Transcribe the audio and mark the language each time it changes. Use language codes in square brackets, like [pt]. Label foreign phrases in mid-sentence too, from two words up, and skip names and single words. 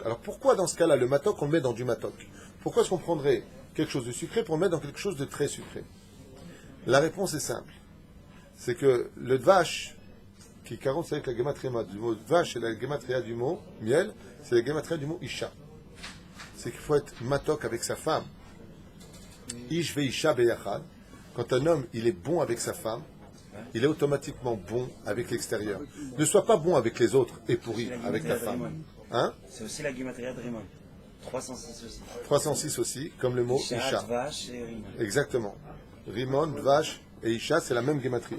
[fr] Alors pourquoi dans ce cas-là, le matok, on le met dans du matok? Pourquoi est-ce qu'on prendrait quelque chose de sucré pour le mettre dans quelque chose de très sucré? La réponse est simple. C'est que le dvash, qui est 40 avec la gematria du mot vache et la gematria du mot miel, c'est la gematria du mot isha. C'est qu'il faut être matok avec sa femme. [he] איש ואישה ביחד. [fr] Quand un homme, il est bon avec sa femme, il est automatiquement bon avec l'extérieur. Ne sois pas bon avec les autres et pourri avec ta femme. Hein? C'est aussi la guématria de Rimon. 306 aussi. 306 aussi, comme le mot isha. Vache et Rimon. Exactement. Rimon, vache et isha, c'est la même gematria.